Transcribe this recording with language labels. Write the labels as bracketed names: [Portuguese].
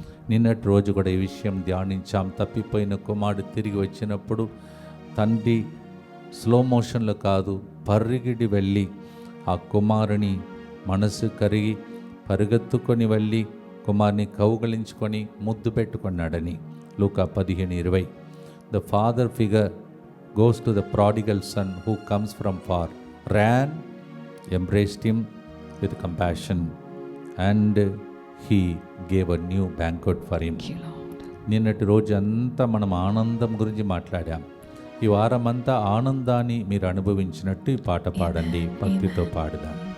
[Telugu] నిన్నటి రోజు కూడా ఈ విషయం ధ్యానించాం. తప్పిపోయిన కుమారుడు తిరిగి వచ్చినప్పుడు తండ్రి స్లో మోషన్లో కాదు, పరిగిడి వెళ్ళి ఆ కుమారుని మనసు కరిగి పరిగెత్తుకొని వెళ్ళి కుమారుని కౌగలించుకొని ముద్దు పెట్టుకున్నాడని లూకా 15:20. [English] The father figure goes to the prodigal son who comes from far, ran, embraced him with compassion, and he gave a new banquet for him. [Telugu] నిన్నటి రోజు అంతా మనం ఆనందం గురించి మాట్లాడాం. ఈ వారమంతా ఆనందాన్ని మీరు అనుభవించినట్టు ఈ పాట పాడండి, భక్తితో పాడుదాం.